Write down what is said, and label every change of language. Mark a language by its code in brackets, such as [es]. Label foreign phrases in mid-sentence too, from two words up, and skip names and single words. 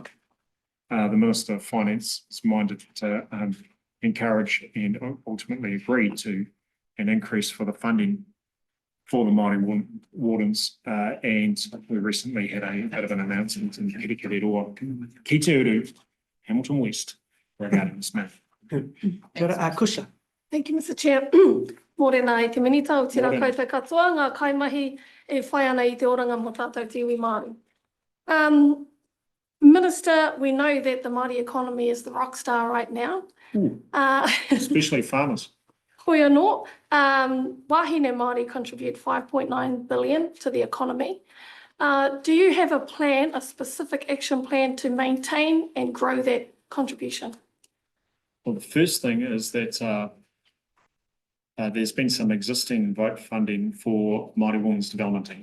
[en] The Minister of Finance is minded to encourage and ultimately agree to an increase for the funding for the Māori Wardens, and we recently had a bit of an announcement in Kirikiriroa, Ki Te Uru, Hamilton West, regarding this matter. Kusha. Thank you, Mr. Chair. [mi] Mōrena i te minita o tira koutou katoa, ngā kaimahi e whai ana i te oranga mo tātou te iwi Māori. [en] Minister, we know that the Māori economy is the rock star right now. Especially farmers. [mi] Hoi anō, wahine Māori [en] contribute 5.9 billion to the economy. Do you have a plan, a specific action plan to maintain and grow that contribution? Well, the first thing is that there's been some existing vote funding for Māori Women's Development Tama.